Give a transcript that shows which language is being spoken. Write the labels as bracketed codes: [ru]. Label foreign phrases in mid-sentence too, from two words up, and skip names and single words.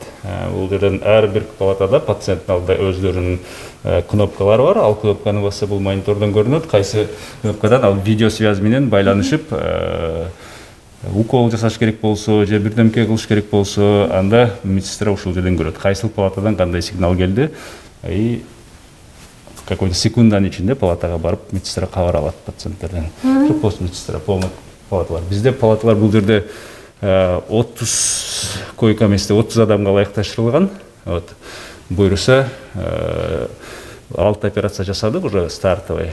[ky] Бул жерден ар бир палатада пациенттин алдында өздөрүнүн кнопкалары бар. Ал кнопканы басса бул монитордон көрүнөт. Кайсы кнопкадан ал видео связь менен байланышып, укол жасаш керек болсо, же бирдемке кылыш керек болсо, анда медсестра ушул жерден көрөт. Кайсыл палатадан кандай сигнал келди, [ru] и какой-то [ky] секунданын ичинде палатага барып медсестра кабар алат пациенттерден. Пост медсестра полный палаталар. Бизде палаталар бул жерде 30 [ru] койка месте [ky] 30 адамга ылайыкташтырылган. [ru] Вот. [ky] Буйруса 6 операция жасадык [ru] уже стартовый.